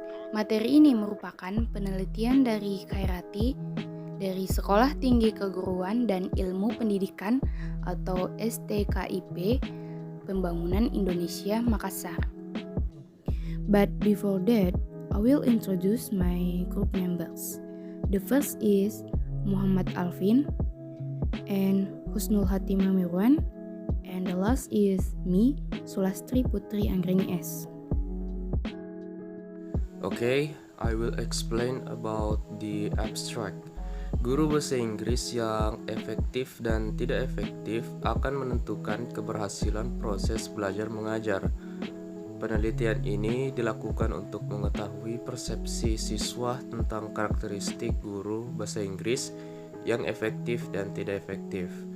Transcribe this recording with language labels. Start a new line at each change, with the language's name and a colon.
Indonesian: Materi ini merupakan penelitian dari Khairati dari Sekolah Tinggi Keguruan dan Ilmu Pendidikan atau STKIP Pembangunan Indonesia Makassar.
English: But before that, I will introduce my group members. The first is Muhammad Alvin and Husnul Hatimah Mirwan, and the last is me, Sulastri Putri Anggrini S. Okay, I will explain about the abstract.
Indonesian: Guru bahasa Inggris yang efektif dan tidak efektif akan menentukan keberhasilan proses belajar mengajar. Penelitian ini dilakukan untuk mengetahui persepsi siswa tentang karakteristik guru bahasa Inggris yang efektif dan tidak efektif.